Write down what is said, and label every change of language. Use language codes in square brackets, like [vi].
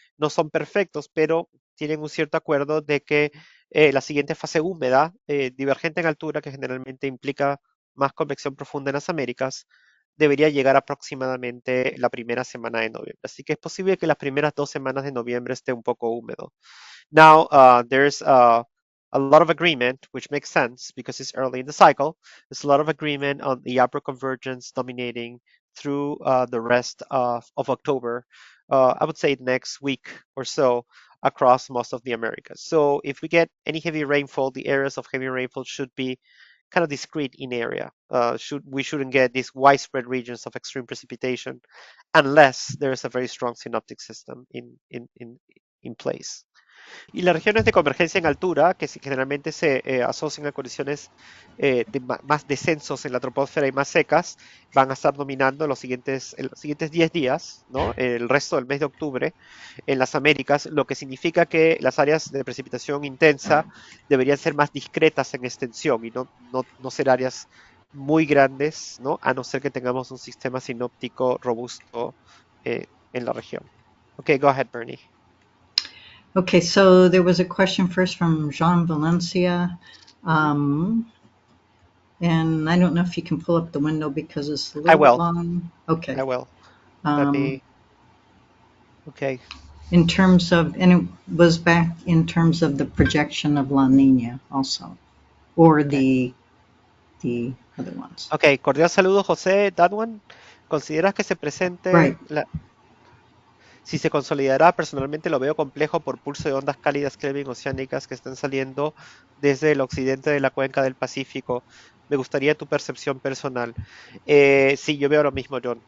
[es] No son perfectos, pero tienen un cierto acuerdo de que la siguiente fase húmeda, divergente en altura, que generalmente implica más convección profunda en las Américas, debería llegar aproximadamente la primera semana de noviembre. Así que es posible que las primeras 2 semanas de noviembre esté un poco húmedo. [en] Now, there's a lot of agreement, which makes sense because it's early in the cycle. There's a lot of agreement on the upper convergence dominating through the rest of October. I would say next week or so across most of the Americas. So if we get any heavy rainfall, the areas of heavy rainfall should be kind of discrete in area. We shouldn't get these widespread regions of extreme precipitation unless there's a very strong synoptic system in place. [es] Y las regiones de convergencia en altura, que generalmente se asocian a condiciones de más descensos en la troposfera y más secas, van a estar dominando en los siguientes 10 días, ¿no? El resto del mes de octubre en las Américas, lo que significa que las áreas de precipitación intensa deberían ser más discretas en extensión y no ser áreas muy grandes, ¿no? A no ser que tengamos un sistema sinóptico robusto en la región. [en] Okay, go ahead, Bernie. Okay, so there was a question first from Jean Valencia. And I don't know if you can pull up the window because it's a little bit long. Okay. I will. Let me. Okay. In terms of, and it was back in terms of the projection of La Nina also, or the other ones. [es] Okay, cordial saludo, José. [en] That one. [es] ¿Consideras que se presente [en] Right. [es] Si se consolidará? Personalmente lo veo complejo por pulso de ondas cálidas Kelvin oceánicas que están saliendo desde el occidente de la cuenca del Pacífico. Me gustaría tu percepción personal. Sí, yo veo lo mismo, John.